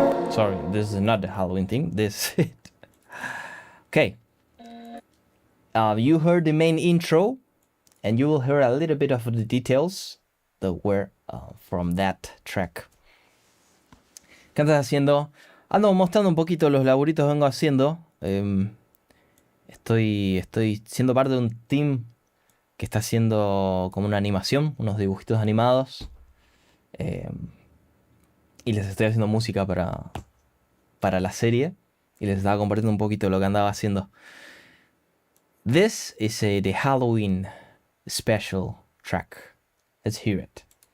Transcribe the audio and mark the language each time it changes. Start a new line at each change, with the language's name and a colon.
English: Sorry, this is not the Halloween theme. This is it. Okay. You heard the main intro, and you will hear a little bit of the details that were from that track.
Spanish: ¿Qué andas haciendo? Ando mostrando un poquito los laburitos que vengo haciendo. Estoy siendo parte de un team que está haciendo como una animación, unos dibujitos animados. Y les estoy haciendo música para la serie. Y les estaba compartiendo un poquito de lo que andaba haciendo.
English: This is the Halloween special track. Let's hear it.